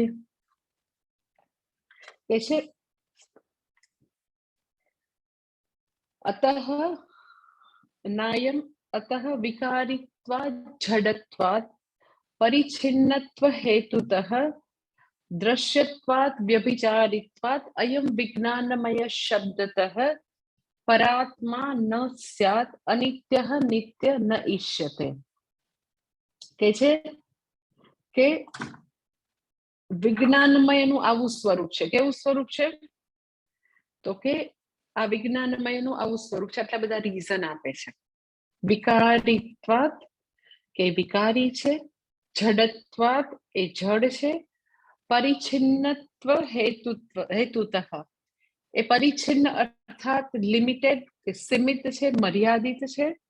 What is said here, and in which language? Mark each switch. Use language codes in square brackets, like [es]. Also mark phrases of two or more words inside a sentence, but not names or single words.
[sa] कैसे अतः नायम अतः विकारित्वात् जडत्वात् परिच्छिन्नत्व हेतुतः दृश्यत्वात् व्यभिचारित्वात् अयं विज्ञानमय शब्दतः परात्मा न स्यात् अनित्यः नित्य न इष्यते. [gu] कैसे કે વિજ્ઞાનમયનું આવું સ્વરૂપ છે. કેવું સ્વરૂપ છે? તો કે આ વિજ્ઞાનમયનું આવું સ્વરૂપ છે. આટલા બધા રીઝન આપે છે. વિકારિત્વાત કે વિકારી છે, જડત્વાત એ જડ છે, પરિચ્છિન્નત્વ હેતુતઃ એ પરિચ્છિન્ન અર્થાત લિમિટેડ કે સીમિત છે, મર્યાદિત છે.